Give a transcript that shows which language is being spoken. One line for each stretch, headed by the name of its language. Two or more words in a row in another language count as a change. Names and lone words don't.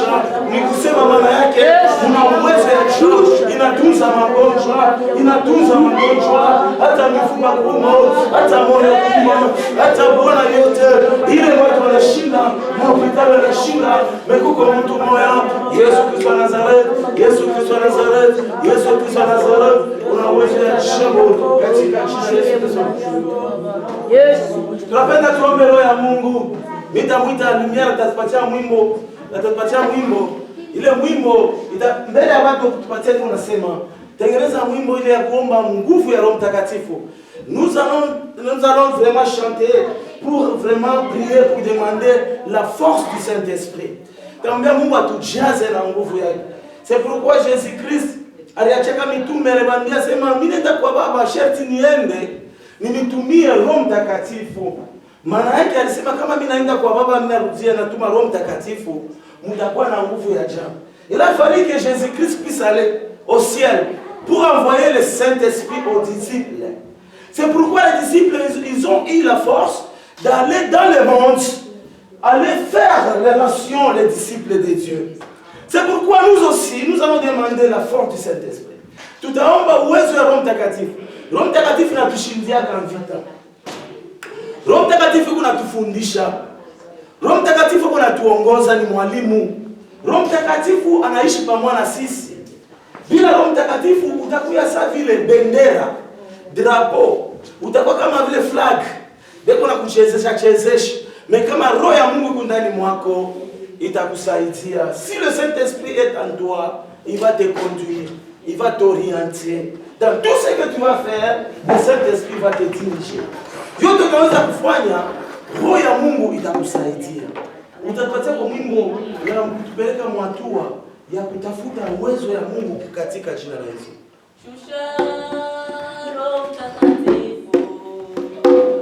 Swahili: ni kusema maana yake kuna uwezo ya juu, inatunza magonjwa, inatunza magonjwa, hata mifupa kuuma, hata moyo kuuma, hata Bwana yote ile watu wanashinda, hospitali wanashinda, mekuko mtu moya, Yesu Kristo wa Nazareth, Yesu Kristo wa Nazareth, Yesu Kristo wa Nazareth, una uwezo ya jambo katika jina la Yesu Kristo. Tunapenda tuombe roho ya Mungu. Nitamwita Lumiere, atatupatia mwimbo, atatupatia mwimbo. Ile mwimbo mbele ya watu kutupatia, tunasema tengeneza mwimbo ile ya kuomba nguvu ya Roho Mtakatifu.
French: Nous allons vraiment chanter pour vraiment prier, pour demander la force du Saint-Esprit.
Swahili: Tunaomba Mungu atujaze na nguvu yake.
French: C'est pourquoi Jésus-Christ
Swahili: aliachaka mitume, aliwaambia sema mimi nenda kwa Baba, sharti niende ninitumie Roho Mtakatifu. Maana yake alisema kama mimi naenda kwa Baba, mimi narudia natuma Roho Mtakatifu, mtakuwa na nguvu ya ajabu.
French: Il a fallu que Jésus-Christ puisse aller au ciel pour envoyer le Saint-Esprit aux disciples. C'est pourquoi les disciples, ils ont eu la force d'aller dans le monde, aller faire les nations, les disciples de Dieu. C'est pourquoi nous aussi, nous allons demander la force du Saint-Esprit.
Swahili: Tutaomba uwezo wa Roho Mtakatifu. Roho Mtakatifu anatushindia kwa vita. Roho Mtakatifu kunatufundisha. Roho Mtakatifu kunatuongoza, ni mwalimu. Roho Mtakatifu anaishi pamoja na sisi. Bila Roho Mtakatifu utakuwa sawa vile bendera, drapeau, utakuwa kama vile flag. Beko na kuchezesha. Mais kama Roho ya Mungu iko ndani mwako, itakusaidia.
French: Si le Saint-Esprit est en toi, il va te conduire, il va t'orienter. Dans tout ce que tu vas faire, le Saint-Esprit va te diriger.
Swahili: Yote unaweza kufanya, Roho ya Mungu itakusaidia. Utatupatia kwa mwimbo na kutupeleka mwatua ya kutafuta uwezo ya Mungu katika jina la Yesu. Shusha Roho Mtakatifu.